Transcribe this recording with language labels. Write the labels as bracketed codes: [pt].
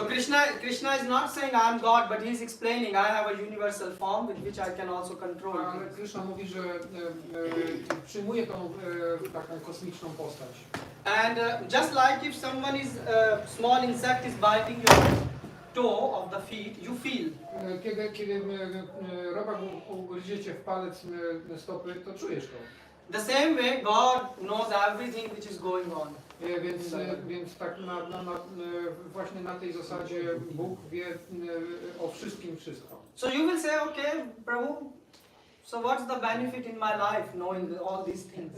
[en] So Krishna is not saying I am God, but he is explaining I have a universal form with which I can also control. [pl] Ale Krishna mówi, że przyjmuje tą taką kosmiczną postać. [en] And just like if someone is small insect is biting your toe of the feet, you feel. [pl] Kiedy robak ugryziecie w palec stopy, to czujesz to. [en] The same way God knows everything which is going on. [pl] Więc tak właśnie na tej zasadzie Bóg wie o wszystkim wszystko. [en] So you will say, okay, Prabhu, so what's the benefit in my life knowing all these things?